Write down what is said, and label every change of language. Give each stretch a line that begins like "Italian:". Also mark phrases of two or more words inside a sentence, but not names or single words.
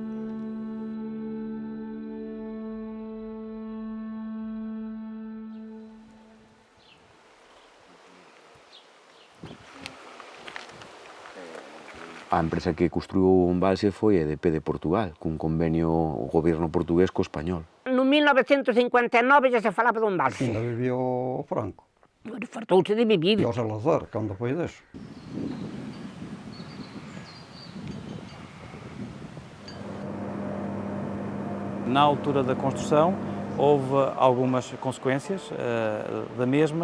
Galician: A empresa que construiu o embalse foi a EDP de Portugal, cun convenio o goberno portugués co español.
Portuguese: No 1959 já se falava de embalse. Ainda vivia o Franco. Fartou-se de vivir.
Galician: E o Salazar, cando foi deso.
Portuguese: Na altura da construção, houve algumas consequências da mesma.